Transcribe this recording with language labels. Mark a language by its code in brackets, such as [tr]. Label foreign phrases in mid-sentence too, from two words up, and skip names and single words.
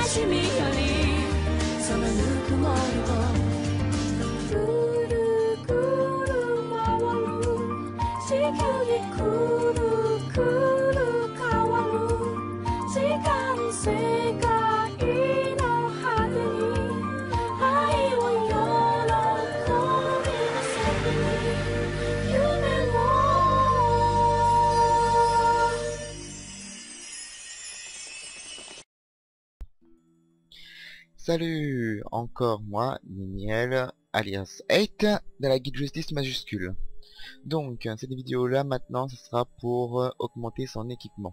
[ja] しみよりそのぬくもりをくるくる回る地球にくるくる変わる時間世界の果てに愛を喜びの先に夢を [fr] Salut, encore moi, Niniel, alias 8, de la guide justice majuscule. Donc, cette vidéo-là, maintenant, ce sera pour augmenter son équipement.